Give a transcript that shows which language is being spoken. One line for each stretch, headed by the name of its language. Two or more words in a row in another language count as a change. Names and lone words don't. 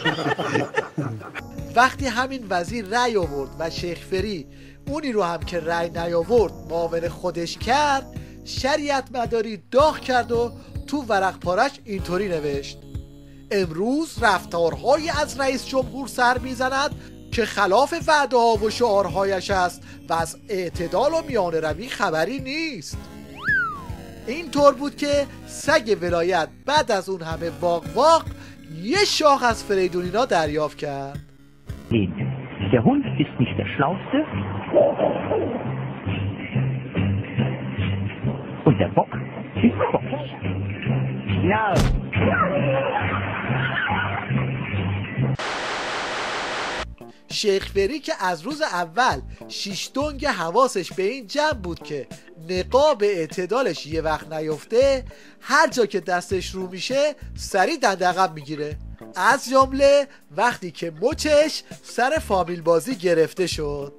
Persian: وقتی همین وزیر رأی آورد و شیخ فری اونی رو هم که رأی نیاورد معاون خودش کرد، شریعت مداری داغ کرد و تو ورق پارش اینطوری نوشت: امروز رفتارهایی از رئیس جمهور سر میزند که خلاف وعده ها و شعارهایش است و از اعتدال و میانه روی خبری نیست. اینطور بود که سگ ولایت بعد از اون همه واق یه شاخ از فریدونینا دریافت کرد.
German: Der Hund ist nicht der Schlauste und der Bock ist bockig. Ja.
Persian: شیخ فری که از روز اول 6 دنگ حواسش به این جمع بود که نقاب اعتدالش یه وقت نیفته، هر جا که دستش رو میشه سری دندقم میگیره، از جمله وقتی که مچش سر فامیل بازی گرفته شد.